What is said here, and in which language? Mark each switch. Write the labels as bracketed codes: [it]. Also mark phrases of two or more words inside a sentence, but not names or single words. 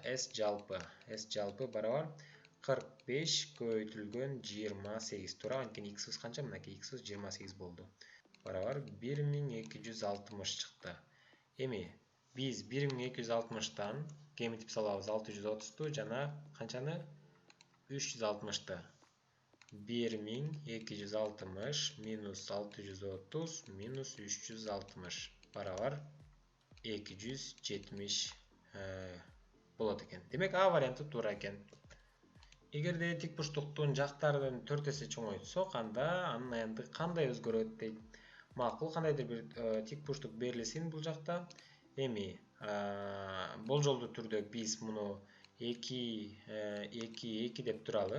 [ky] S жалпы барабар 45 көбөйтүлгөн 28 тура. Анткени x'ыбыз канча? Мынакей x'ыбыз 28 болду. Барабар 1260 чыкты. Эми биз 1260'тан кемитип салабыз 630'ту жана канчаны? 360'ты. 1260 minus 630 minus 360 barabar 270 болот экен. Демек А варианты туура экен. Эгерде тик бурчтуктун жактарын 4 эсе чоңойтсок, анда анын аянты кандай өзгөрөт дейт. Макул, кандайдыр бир тик бурчтук берилсин бул жакта. Эми болжолдуу түрдө биз муну 2 деп туралы.